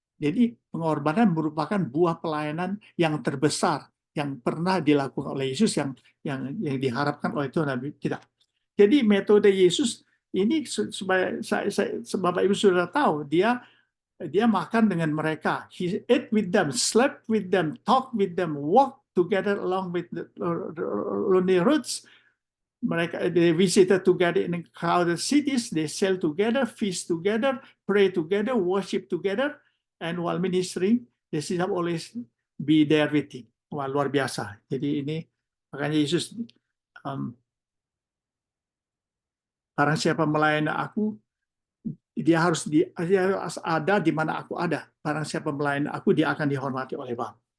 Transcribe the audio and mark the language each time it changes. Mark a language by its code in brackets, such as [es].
[id] Jadi pengorbanan merupakan buah pelayanan yang terbesar yang pernah dilakukan oleh Yesus, yang diharapkan oleh Tuhan kita. Jadi metode Yesus ini, supaya Bapak Ibu sudah tahu, dia makan dengan mereka. [en] He ate with them, slept with them, talked with them, walked together along with the lonely roads. [id] Mereka, [en] they visited together in crowded cities, they sail together, feast together, pray together, worship together, and while ministering, they should always be there with him. [id] Wah, luar biasa. Jadi ini makanya Yesus, barang siapa melayani aku, dia harus ada di mana aku ada. Barang siapa melayani aku, dia akan dihormati oleh Bapa.